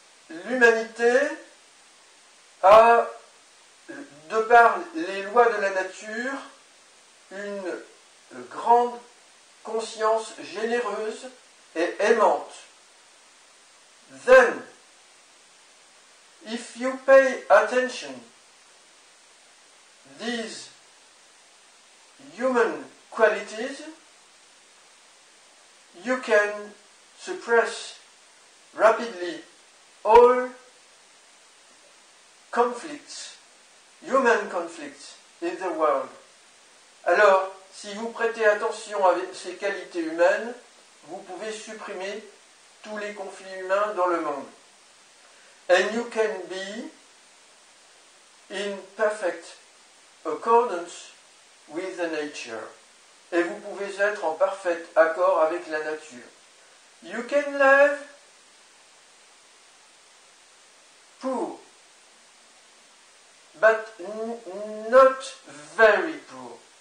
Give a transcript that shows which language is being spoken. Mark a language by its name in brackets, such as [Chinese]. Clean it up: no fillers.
[French] L'humanité a, de par les lois de la nature, une grande conscience généreuse et aimante. [English] Then, if you pay attention, these human qualities, you can suppress rapidly all conflicts, human conflicts in the world. [French] Alors, si vous prêtez attention à ces qualités humaines, vous pouvez supprimer tous les conflits humains dans le monde. [English] And you can be in perfect accordance with the nature. [French] Et vous pouvez être en parfait accord avec la nature. [English] You can live poor, but not very poor.